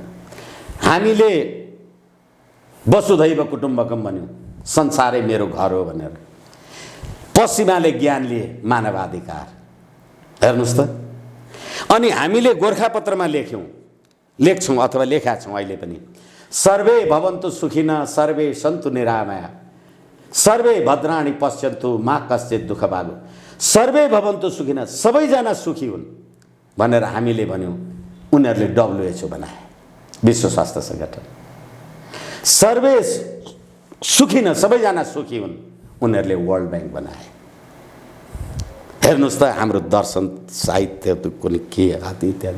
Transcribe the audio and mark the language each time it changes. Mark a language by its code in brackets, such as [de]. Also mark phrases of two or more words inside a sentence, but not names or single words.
[ne] हामीले [sa] वसुधैव कुटुम्बकम [ne] भन्यौं, संसारै मेरो घर हो भनेर। पश्चिमाले ज्ञान लिए मानवाधिकार, हेर्नुस् त। अनि हामीले गोरखापत्रमा लेख्छौं अथवा लेखा छौं अहिले पनि, [sa] सर्वे भवन्तु सुखिनः सर्वे सन्तु निरामया सर्वे भद्राणि पश्यन्तु मा कश्चित् दुःख भागु। सर्वे भवन्तु सुखिनः, [ne] सबैजना सुखी हुन् भनेर हामीले भन्यौं। उनीहरूले WHO बनाए, विश्व स्वास्थ्य संगठन। [sa] सर्वे सुखी न, [ne] सबैजना सुखी हुन्, उनीहरूले वर्ल्ड ब्याङ्क बनाए। हेर्नुहोस् त हाम्रो दर्शन साहित्य कुनै के आदि इत्यादि।